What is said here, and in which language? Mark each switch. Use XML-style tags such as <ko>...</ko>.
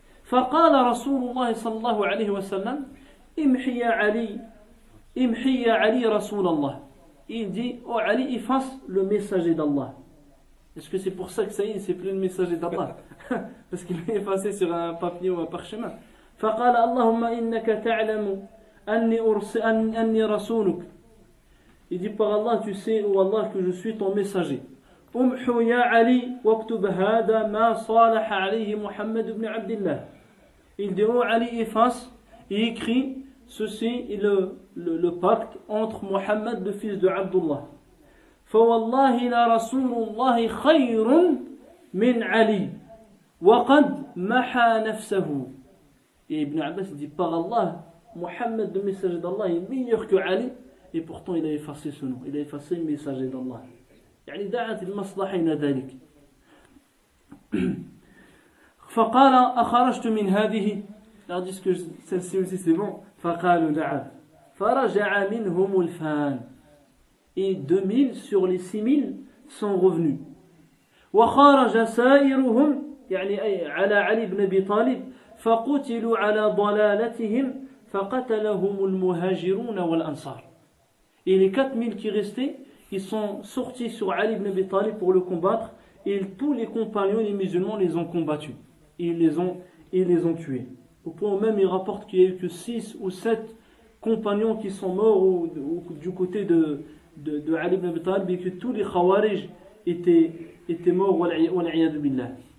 <ar>فقال رسول الله صلى الله عليه وسلم امحي يا علي امحي يا علي رسول الله.</ar> <fr>Il dit, oh Ali, efface le messager d'Allah. Est-ce que c'est pour ça que ça y est, c'est plus le messager d'Allah? Parce qu'il l'a effacé sur un papier ou un parchemin.</fr> <ar>فقال اللهم إنك تعلم أني رسولك.</ar> <fr>Il dit, par Allah, tu sais, oh Allah, que je suis ton messager.</fr> <ar>امحو يا علي واكتب هذا ما صالح عليه محمد بن عبد الله.</ar> <fr>Il dit, oh Ali, efface et écrit ceci est le pacte entre Muhammad, le fils de Abdullah.</fr> <ar>فوالله لرسول الله خير من علي وقد محى نفسه.</ar> <fr>Et Ibn Abbas dit, par Allah, Muhammad, le messager d'Allah, est meilleur que Ali, et pourtant il a effacé ce nom, il a effacé le messager d'Allah.</fr> <ar>يعني دعت المصلحة إلى ذلك. فقال أخرجت من هذه.</ar> <fr>Alors dit que celle-ci aussi c'est bon.</fr> <ar>فقالوا نعم. فرجع منهم الفان.</ar> <fr>Et 2000 sur les 6000 sont revenus.</fr> <ar>وخرج سائرهم يعني على علي بن أبي طالب فقتلوا على ضلالتهم فقتلهم المهاجرون والأنصار.</ar> <fr>Et les 4000 qui restaient, ils sont sortis sur Ali ibn Abi Talib pour le combattre, et tous les compagnons, les musulmans, les ont combattus. Et ils les ont tués. Au point où même il rapporte qu'il n'y a eu que 6 ou 7 compagnons qui sont morts du côté de Ali ibn Abi Talib, et que tous les Khawarij étaient morts,</fr> <ar>wal'iyadu billah.</ar>